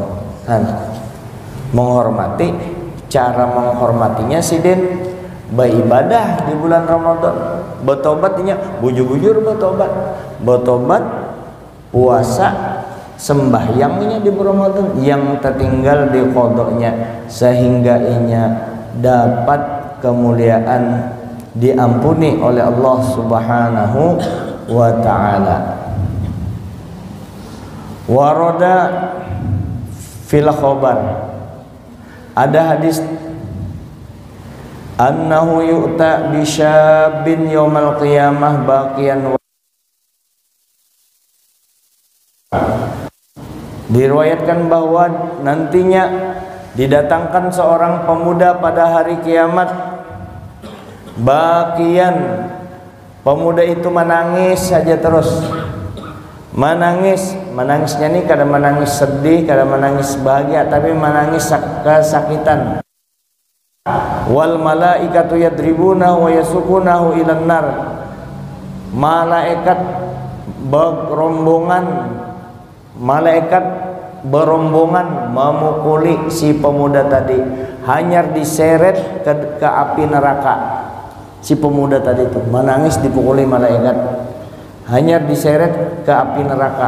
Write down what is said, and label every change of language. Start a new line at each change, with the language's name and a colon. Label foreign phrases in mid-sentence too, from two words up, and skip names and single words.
Banjar: Menghormati, cara menghormatinya sidin beribadah di bulan Ramadan, bertobatnya bujur-bujur bertobat, puasa, sembahyangnya di Ramadan, yang tertinggal di qadanya, sehingga inya dapat kemuliaan diampuni oleh Allah
Arabic: سبحانه وتعالى. ورد في الخبر,
Indonesian: ada hadis
Arabic: أنه يؤتى بشاب يوم القيامة باكيا.
Indonesian: Diriwayatkan bahwa nantinya didatangkan seorang pemuda pada hari kiamat baqiyan. Pemuda itu menangis saja terus, menangisnya ini kadang menangis sedih, kadang menangis bahagia, tapi menangis kesakitan.
Arabic: والملائكة يضربونه ويسوقونه إلى النار,
Banjar: malaikat berombongan memukuli si pemuda tadi, hanyar diseret ke api neraka. Si pemuda tadi itu menangis dipukuli malaikat, hanyar diseret ke api neraka.